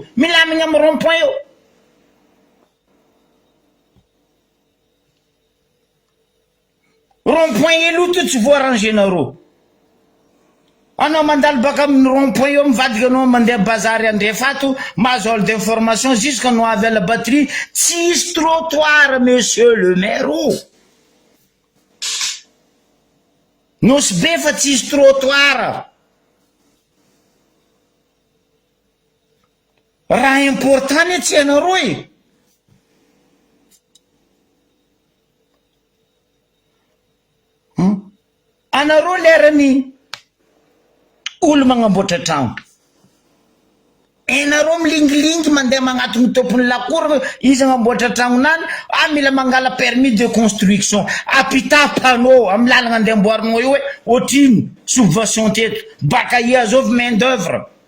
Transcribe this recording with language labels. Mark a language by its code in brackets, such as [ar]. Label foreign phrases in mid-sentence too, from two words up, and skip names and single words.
[mg] Milamigna amin'ny rond-point io. Rond-point elo to tsy voarangenareo. Anao mandalo baka amin'ny rond-point io mivadika anao mandeha bazary andrefato, mahazo [fr] hall d'information [mg] jusqu'anao avy [fr] à la batterie, [mg] tsisy trottoir [fr] monsieur le maire. [mg] Nosy be fa tsisy trottoir. Raha important ny tsy anareo e. Anareo lerany olo magnamboatra trano, enareo milingilingy mandeha magnatony tompony lakoro, izy agnamboatra trano nany, mila mangala [fr] permis de construction, [mg] apita panneau amin'ny lalagna andeha amboarinao io hoe otrino subvention teto, baka iazovy [fr] main d'œuvre.